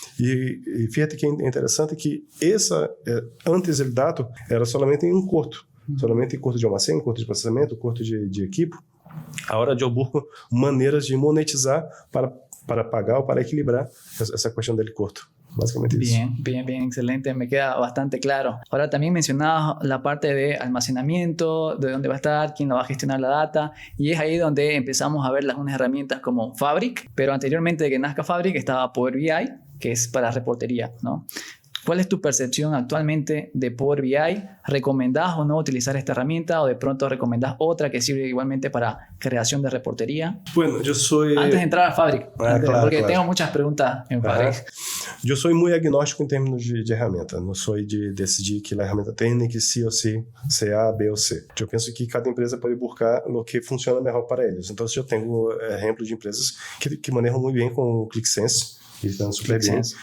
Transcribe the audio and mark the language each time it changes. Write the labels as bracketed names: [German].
[Portuguese] E fíjate que é interessante que antes o dado era somente em um curto de almacém, curto de processamento, curto de equipo. Agora eu busco maneiras de monetizar para pagar ou para equilibrar essa questão dele curto. [Spanish] Básicamente Bien, excelente, me queda bastante claro. Ahora también mencionabas la parte de almacenamiento, de dónde va a estar, quién lo va a gestionar la data, y es ahí donde empezamos a ver algunas herramientas como Fabric, pero anteriormente de que nazca Fabric estaba Power BI, que es para reportería, ¿no? ¿Cuál es tu percepción actualmente de Power BI? ¿Recomendás o no utilizar esta herramienta o de pronto recomendás otra que sirve igualmente para creación de reportería? Bueno, yo soy... Antes de entrar a Fabric, porque tengo muchas preguntas en Fabric. [Portuguese] Eu sou muito agnóstico em termos de ferramenta. Não sou de decidir que a ferramenta tem que sim ou sim, ser A, B ou C. Eu penso que cada empresa pode buscar o que funciona melhor para eles. Então, eu tenho exemplos de empresas que manejam muito bem com o ClickSense, que estão super bem.